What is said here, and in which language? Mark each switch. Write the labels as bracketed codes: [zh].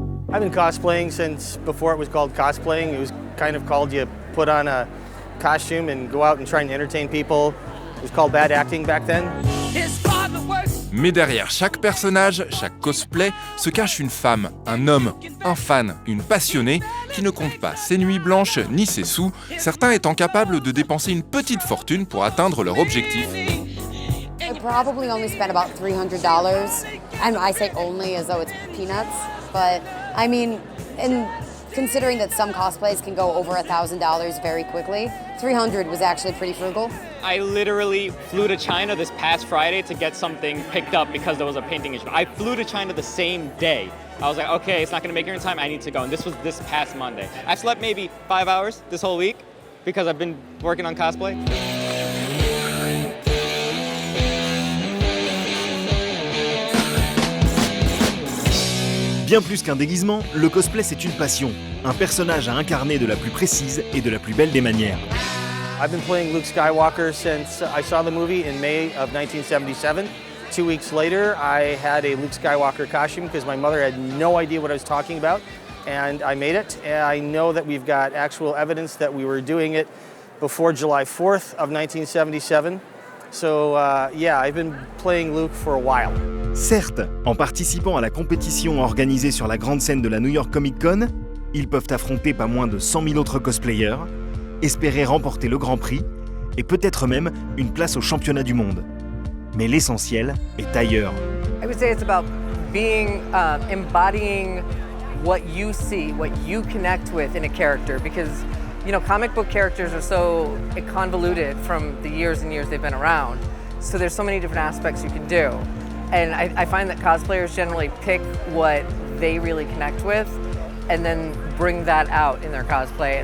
[en] I've been cosplaying since before it was called cosplaying. It was kind of called you put on a costume and go out and try and entertain people. It was called bad acting back then. [fr] Mais derrière chaque personnage, chaque cosplay, se cache une femme, un homme, un fan, une passionnée qui ne compte pas ses nuits blanches ni ses sous, certains étant capables de dépenser une petite fortune pour atteindre leur objectif. [en] I probably only spent about $300, and I say only as though it's peanuts, but I mean, in considering that some cosplays can go over $1,000 very quickly, $300 was actually pretty frugal. I literally flew to China this past Friday to get something picked up because there was a painting issue. I flew to China the same day. I was like, okay, it's not gonna make it in time, I need to go. And this was this past Monday. I've slept maybe 5 hours this whole week because I've been working on cosplay. [fr] Bien plus qu'un déguisement, le cosplay c'est une passion, un personnage à incarner de la plus précise et de la plus belle des manières. [en] I've been playing Luke Skywalker since I saw the movie in May of 1977. 2 weeks later, I had a Luke Skywalker costume because my mother had no idea what I was talking about, and I made it. And I know that we've got actual evidence that we were doing it before July 4th of 1977. So yeah, I've been playing Luke for a while. [fr] Certes, en participant à la compétition organisée sur la grande scène de la New York Comic Con, ils peuvent affronter pas moins de 100 000 autres cosplayers, espérer remporter le Grand Prix et peut-être même une place au championnat du monde. Mais l'essentiel est ailleurs. [en] I would say it's about being, embodying what you see, what you connect with in a character, because you know, comic book characters are so convoluted from the years and years they've been around. So there's so many different aspects you can do. And I find that cosplayers generally pick what they really connect with and then bring that out in their cosplay.